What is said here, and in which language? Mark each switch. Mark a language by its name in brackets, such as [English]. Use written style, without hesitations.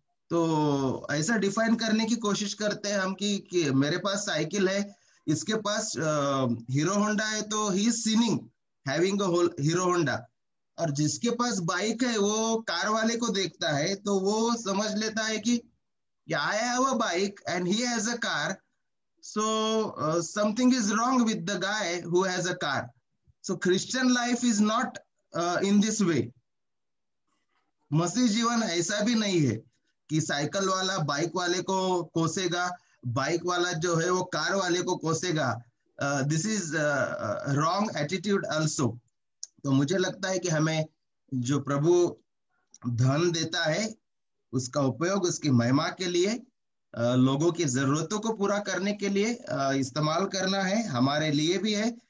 [Hindi] तो ऐसा डिफाइन करने की कोशिश करते हैं हम कि मेरे पास साइकिल है, इसके पास हीरो होंडा है, तो [English] He is sinning having a Hero Honda. [Hindi] और जिसके पास बाइक है वो कार वाले को देखता है तो वो समझ लेता है कि [English] I have a bike and he has a car, So something is wrong with the guy who has a car. So Christian life is not in this way. [Hindi] मसीह जीवन ऐसा भी नहीं है कि साइकिल वाला बाइक वाले को कोसेगा, बाइक वाला जो है वो कार वाले को कोसेगा. [English] This is wrong attitude also. [Hindi] तो मुझे लगता है कि हमें जो प्रभु धन देता है उसका उपयोग उसकी महिमा के लिए, लोगों की जरूरतों को पूरा करने के लिए इस्तेमाल करना है. हमारे लिए भी है.